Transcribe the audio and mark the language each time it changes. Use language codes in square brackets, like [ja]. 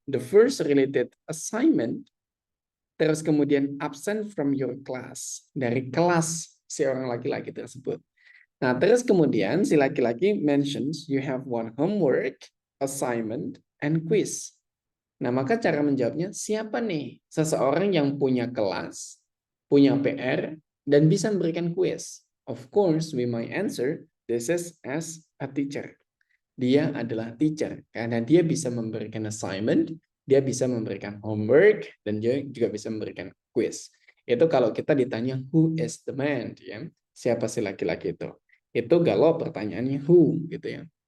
[en] The first related assignment, [id] terus kemudian [en] absent from your class, [id] dari kelas si orang laki-laki tersebut. Nah, terus kemudian si laki-laki [en] mentions you have one homework, assignment, and quiz. [id] Nah, maka cara menjawabnya, siapa nih seseorang yang punya kelas, punya PR, dan bisa memberikan quiz? [en] Of course, we might answer, this is as a teacher. [id] Dia adalah teacher, karena dia bisa memberikan assignment, dia bisa memberikan homework, dan dia juga bisa memberikan quiz. Itu kalau kita ditanya, [en] who is the man? [id] Ya? Siapa si laki-laki itu? Itu kalau pertanyaannya who, gitu ya.